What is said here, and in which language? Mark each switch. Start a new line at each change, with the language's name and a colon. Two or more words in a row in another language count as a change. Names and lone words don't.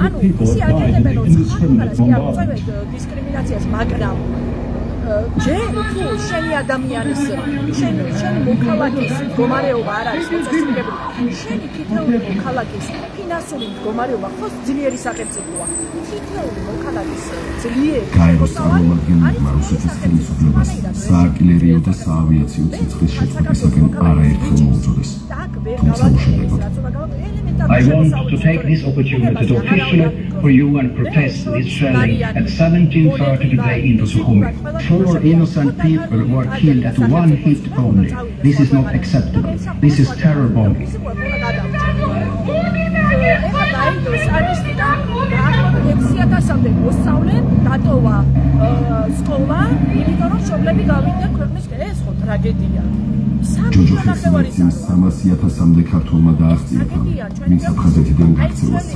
Georgian: ანუ ისე აკეთებენ რომ ხალხს დისკრიმინაციას მაგრამ ჯერ თუ შენი ადამიანის შენი მოქალაქის მდგომარეობა არ არის მოწესრიგებული შენი თითოეული მოქალაქის ფინანსური მდგომარეობა ხო ძლიერი სახელმწიფოა თითოეული მოქალაქის ძლიერი გაეროს წარმომადგენლებმა რუსეთის ხელისუფლებას საარტილერიო და საავიაციო ცეცხლის შეწყვეტისაგან არაერთხელ მოუწოდეს. თუმცა უშედეგოდ.
English: I want to take this opportunity to officially for you and protest this shelling at 17:30 today in Sukhumi. 4 innocent people were killed at one hit only. This is not acceptable. This is terror bombing.
Georgian: ექსიათასამდე მოსწავლე დატოვა სკოლა, იმიტომ რომ მშობლები გავიდნენ ქვეყნის ეს ხო ტრაგედია. ჯოჯოხეთის 300,000-მდე ქართველმა დააღწია, ვინც აფხაზეთიდან გაქცევას სცადა.